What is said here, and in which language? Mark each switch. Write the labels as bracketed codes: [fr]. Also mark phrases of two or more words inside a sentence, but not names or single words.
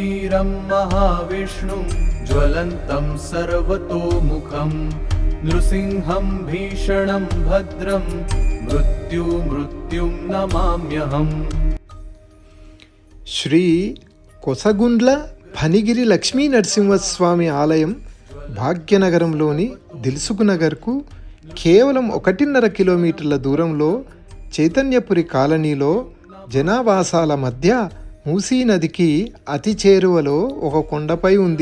[sa] वीरं महाविष्णुं ज्वलन्तं सर्वतोमुखं नृसिंहं भीषणं भद्रं मृत्युं नमाम्यहम्। [te] శ్రీ కొసగుండ్ల ఫణిగిరి లక్ష్మీ నరసింహస్వామి ఆలయం భాగ్యనగరంలోని దిల్సుఖ్ నగర్కు కేవలం 1.5 కిలోమీటర్ల దూరంలో చైతన్యపురి కాలనీలో జనావాసాల మధ్య మూసీ నదికి అతి చేరువలో ఒక కొండపై ఉంది.